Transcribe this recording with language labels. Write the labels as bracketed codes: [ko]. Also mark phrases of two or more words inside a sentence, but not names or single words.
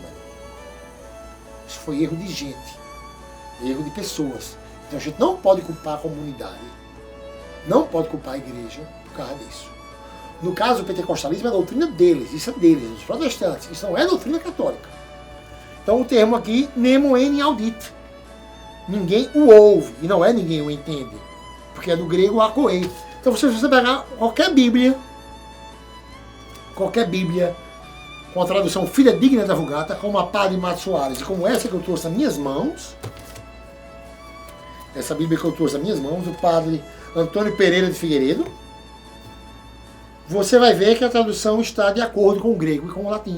[pt] Isso foi erro de gente, erro de pessoas. Então a gente não pode culpar a comunidade, não pode culpar a igreja por causa disso. No caso, o pentecostalismo é a doutrina deles, isso é deles, dos protestantes, isso não é doutrina católica. Então o termo aqui, [la] nemo enim audit, [pt] ninguém o ouve, e não é ninguém o entende, porque é do grego akoei. Então se você pegar qualquer Bíblia com a tradução fidedigna da Vulgata, como a Padre Mato Soares, e como essa que eu trouxe nas minhas mãos, essa Bíblia que eu trouxe nas minhas mãos, do Padre Antônio Pereira de Figueiredo, você vai ver que a tradução está de acordo com o grego e com o latim.